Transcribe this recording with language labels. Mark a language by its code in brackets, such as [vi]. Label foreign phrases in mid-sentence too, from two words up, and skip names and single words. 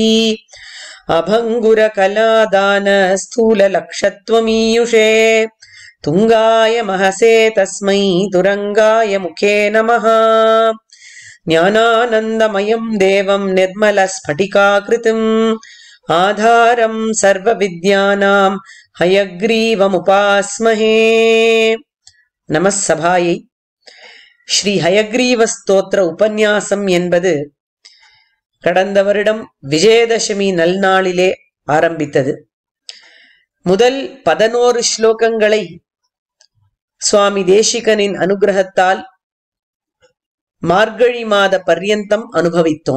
[sa] अभंगुर कलादान स्थूल लक्षत्वमीयुषे तुंगाय महसे तस्मै तुरंगाय मुखे नमः। ज्ञानानन्दमयं देवं निर्मलस्फटिकाकृतिम् आधारं सर्वविद्यानां हयग्रीवमुपास्महे। नमः सभायै। [ta] ஸ்ரீ ஹயக்ரீவ ஸ்தோத்திர உபன்யாசம் என்பது கடந்த வருடம் விஜயதசமி நல்நாளிலே ஆரம்பித்தது. முதல் 11 ஸ்லோகங்களை சுவாமி தேசிகனின் அனுகிரகத்தால் மார்கழி மாத பர்யந்தம் அனுபவித்தோம்.